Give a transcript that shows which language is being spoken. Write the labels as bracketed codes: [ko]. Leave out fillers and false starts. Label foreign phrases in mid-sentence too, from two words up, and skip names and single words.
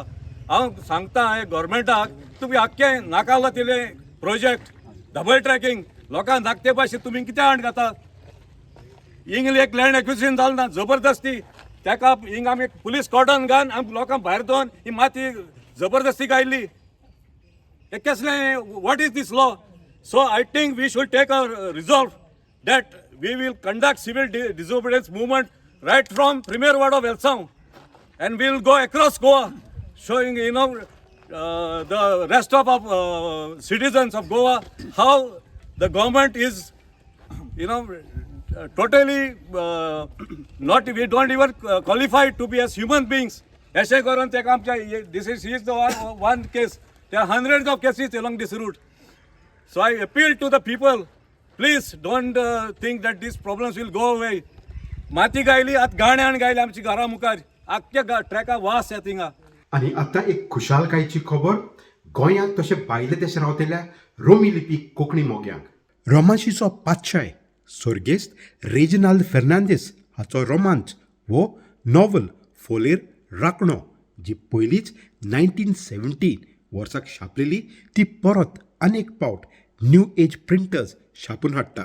[kok] हांव सांगता हे गव्हर्मेंटाक तुमी आख्खें नाकालो तिले प्रोजेक्ट डबल ट्रॅकिंग लोकांक धाकटे भाशेन तुमी कितें हाड घातात. हिंग एक [en] land acquisition [kok] जालें ना जबरदस्ती ताका हिंग आमी [en] police cordon [kok] घालन आमी लोकांक भायर दोन ही माती जबरदस्ती गायल्ली. हे कसलें [en] what is this law. So I think we should take a resolve that we will conduct civil disobedience movement right from Premier Ward of Elsav and we will go across Goa showing the rest of citizens of Goa how the government is totally not, we don't even qualify to be as human beings. [kok] अशें करून तेका आमच्या [en] this is the one case. There are hundreds of cases along this route. So I appeal to the people, please don't think that these problems will go away. [kok] माती गायली आतां गाण्यान गायली आमची घरा मुखार आख्ख्या ट्रॅका वास येता हिंगा. आणि आता एक खुशालकायेची खबर गोंयांत तशे भायले देश रावतल्या रोमी लिपीक कोंकणी मोग्यांक. रोमांसीचो पातशाय सर्गेस्त रेजिनाल्ड फेर्नांदीस हाचो रोमांच वो नॉवल फोलेर राखणो जी पयलींच 1917 वर्साक छापलेली ती परत अनेक पावट न्यू एज प्रिंटर्स छापून हाडटा.